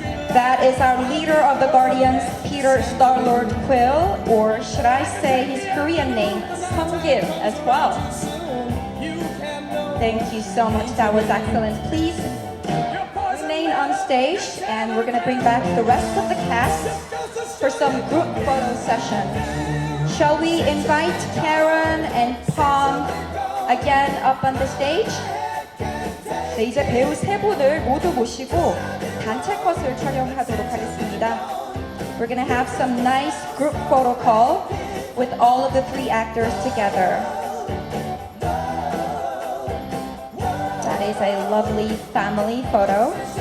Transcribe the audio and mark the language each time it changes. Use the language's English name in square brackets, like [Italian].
[English] That is our leader of the Guardians, Peter Star-Lord Quill, or should I say his Korean name, Sung-gil, as well. Thank you so much. That was excellent. Please remain on stage, and we're going to bring back the rest of the cast for some group photo session. Shall we invite Karen and Pom again up on the stage? [Korean] 네, 이제 배우 세 분을 모두 모시고 단체 컷을 촬영하도록 하겠습니다. [English] We're going to have some nice group photo call with all of the 3 actors together. That is a lovely family photo.